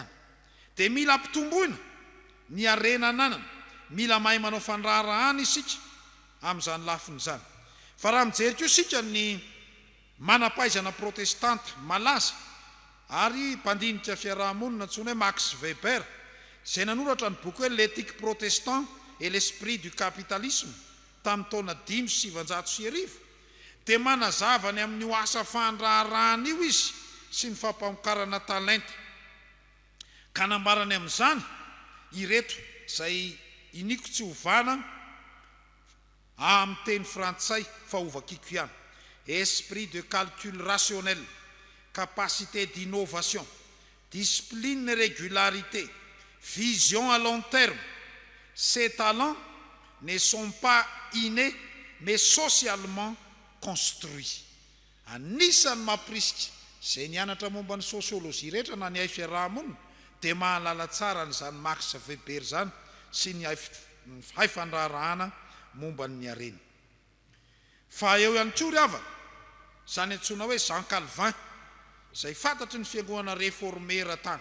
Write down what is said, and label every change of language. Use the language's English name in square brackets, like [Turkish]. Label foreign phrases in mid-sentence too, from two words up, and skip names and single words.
[Malagasy] Dia mila ampitomboina ny arena ananana, mila mahay manao fandraharahana isika amin'izany lafiny zany. Fa raha mijery koa isika ny manampahaizana protestanta malaza ary mpandinika fiarahamonina antsoina hoe Max Weber, izay nanoratra ny boky hoe l'éthique protestant et l'esprit du capitalisme tamin'ny taona 500 dia manazava ny amin'ny asa fandraharahana io izy sy ny fampamokarana talenta. Ka nambarany amin'izany ireto izay iniko tsy hovana amin'ny teny frantsay fa ovakiko ihany: [French] esprit de calcul rationnel, capacité d'innovation, discipline et régularité, vision à long terme. Ces talents ne sont pas innés mais socialement construit. [Malagasy] Anisany mampirisika zay nianatra momba ny sosiolojia rehetra na ny hay fiarahamonina dia mahalala tsara n'izany Max Weber zany sy ny hay fandraharahana momba ny hareny. Fa eo ihany koa ry havana zany antsoina hoe Jean Calvin zay fantatry ny fiangonana réformera tany.